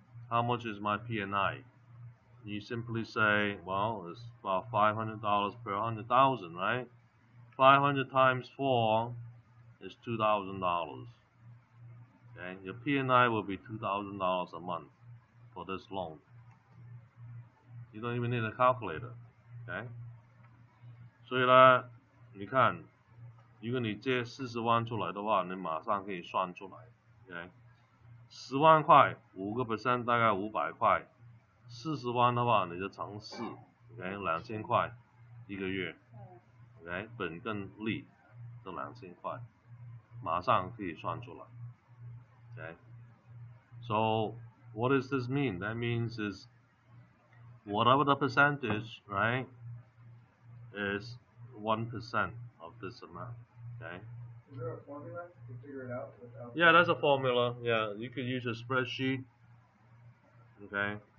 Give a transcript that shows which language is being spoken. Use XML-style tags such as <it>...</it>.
<en>How much is my P&I? You simply say, well, it's about $500 per 100,000, right? 500 times 4 is $2,000. Okay, your P&I will be $2,000 a month for this loan. You don't even need a calculator.</en> <zh>Okay, 所以呢，你看，如果你借40万出来的话，你马上可以算出来。 Okay， 10万块5% 大概500块。 40万的话，你就乘4 ，OK， 2000块一个月 ，OK， 本跟利这2000块，马上可以算出来 ，OK。</zh> <en>So what does this mean? That means is whatever the percentage, right, is 1% of this amount, okay. Is there a formula to figure it out without? Yeah, that's a formula. Yeah, you could use a spreadsheet, okay.</en>